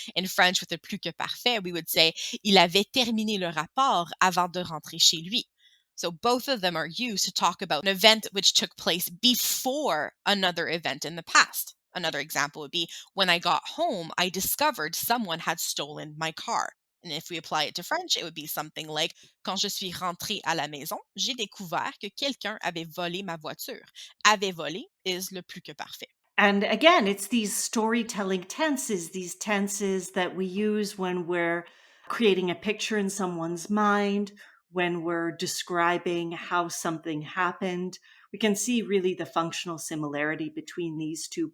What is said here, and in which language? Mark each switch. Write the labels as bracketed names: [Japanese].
[English] In French, with the [French] plus que parfait, [English] we would say [French] il avait terminé le rapport avant de rentrer chez lui. [English] So, both of them are used to talk about an event which took place before another event in the past. Another example would be when I got home, I discovered someone had stolen my car. And if we apply it to French, it would be something like [French] quand je suis rentrée à la maison, j'ai découvert que quelqu'un avait volé ma voiture. Avait volé is le plus que parfait. [English] And again, it's these storytelling tenses, these tenses that we use when we're creating a picture in someone's mind, when we're describing how something happened. We can see really the functional similarity between these two.